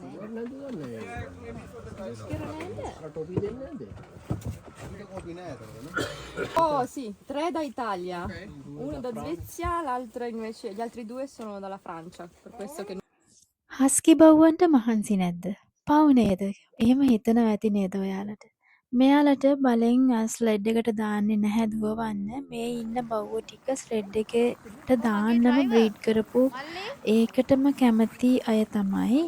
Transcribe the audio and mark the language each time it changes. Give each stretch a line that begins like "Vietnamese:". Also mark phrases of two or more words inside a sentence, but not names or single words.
Italian: Oh sì, 3 da Italia, uno da Svezia, l'altro invece, gli altri 2 sono dalla Francia, per questo che
Sinhala: හස්කි බව්වන්ට මහන්සි නැද්ද? පව් නේද? එහෙම හිතනවා ඇති නේද ඔයාලට? මෙයාලට බලෙන් ස්ලෙඩ් එකට දාන්නේ නැහැ දුවවන්න. මේ ඉන්න බව්වෝ ටික ස්ලෙඩ් එකට දාන්නම බ්‍රීඩ් කරපු ඒකටම කැමති අය තමයි.